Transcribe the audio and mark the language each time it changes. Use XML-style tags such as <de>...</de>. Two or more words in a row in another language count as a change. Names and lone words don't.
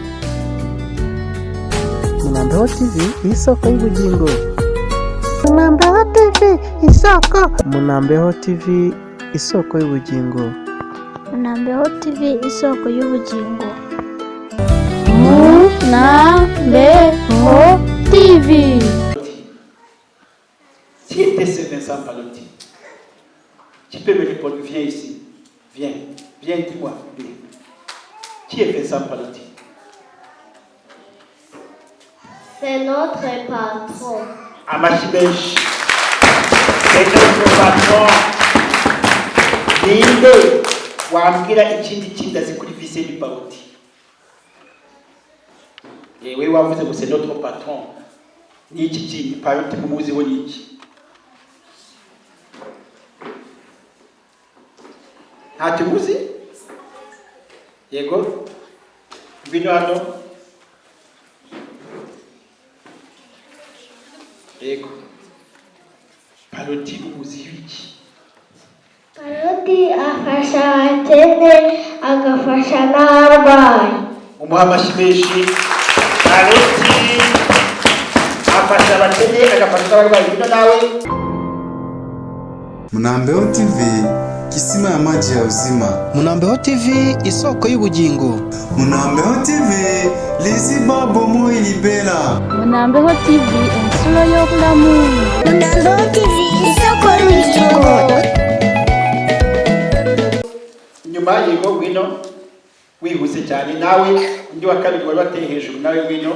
<rw>Munambeho TV isoko y'ubugingo. Munambeho TV isoko. Munambeho TV isoko y'ubugingo. Munambeho TV isoko y'ubugingo. Munambeho TV.</rw> <fr>Qui était ce Vincent Pallotti? Qui peut me répondre? Viens ici. Viens, dis-moi. Qui est Vincent Pallotti? C'est notre patron. Amachibesh. C'est notre patron.</fr> <rw>Ninde wambwira ikindi kindazi kuri Visenti Pallotti? Yewe wavuze ngo</rw> <fr>c'est notre patron.</fr> <rw>Ni iki kintu Pallotti mumuziho ni iki? Ntacyo muzi? Yego? Ngwino hano. Yego. Pallotti umuziho iki? Pallotti afasha abakene agafasha n'abarwayi. Umuha amashyi menshi. Pallotti afasha abakene agafasha n'abarwayi. Ngwino nawe.</rw> <sw>Munambeho TV, kisima ya maji ya uzima.</sw> <rw>Munambeho TV isoko y'ubugingo.</rw> <ln>Munambeho TV, liziba bomo ilibera.</ln> <lg>Munambeho TV ensolo y'obulamu.</lg> <rw>Munambeho TV isoko y'ubugingo. Nyuma yego ngwino wihuse cyane nawe undi wa kabiri wari bateye hejuru nawe ngwino.</rw>